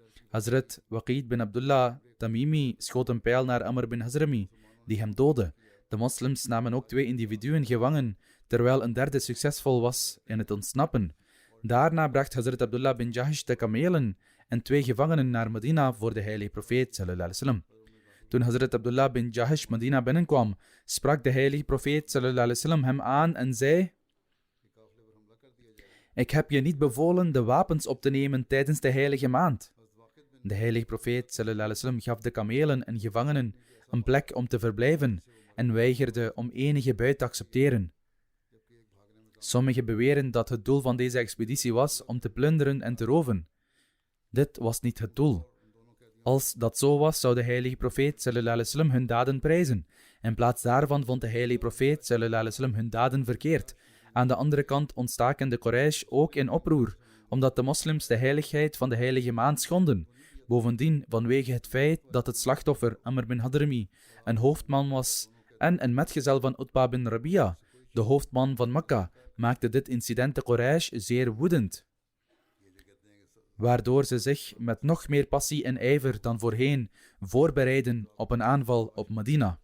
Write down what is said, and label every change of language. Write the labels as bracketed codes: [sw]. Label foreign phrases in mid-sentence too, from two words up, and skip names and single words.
[nl] Hazrat Waqid bin Abdullah Tamimi schoot een pijl naar Amr bin Hazrami, die hem doodde. De moslims namen ook 2 individuen gevangen, terwijl een derde succesvol was in het ontsnappen. Daarna bracht Hazrat Abdullah bin Jahash de kamelen en 2 gevangenen naar Medina voor de heilige profeet [ar] صلى الله عليه وسلم. [nl] Toen Hazrat Abdullah bin Jahash Medina binnenkwam, sprak de heilige profeet [ar] صلى الله عليه وسلم [nl] hem aan en zei: Ik heb je niet bevolen de wapens op te nemen tijdens de heilige maand. De heilige profeet [ar] صلى الله عليه وسلم [nl] gaf de kamelen en gevangenen een plek om te verblijven en weigerde om enige buit te accepteren. Sommigen beweren dat het doel van deze expeditie was om te plunderen en te roven. Dit was niet het doel. Als dat zo was, zou de heilige profeet [ar] صلى الله عليه وسلم [nl] hun daden prijzen. In plaats daarvan vond de heilige profeet [ar] صلى الله عليه وسلم [nl] hun daden verkeerd. Aan de andere kant ontstaken de Quraysh ook in oproer, omdat de moslims de heiligheid van de heilige maand schonden. Bovendien, vanwege het feit dat het slachtoffer Amr bin Hadrami een hoofdman was en een metgezel van Utba bin Rabia, de hoofdman van Mekka, maakte dit incident de Quraysh zeer woedend, waardoor ze zich met nog meer passie en ijver dan voorheen voorbereidden op een aanval op Medina.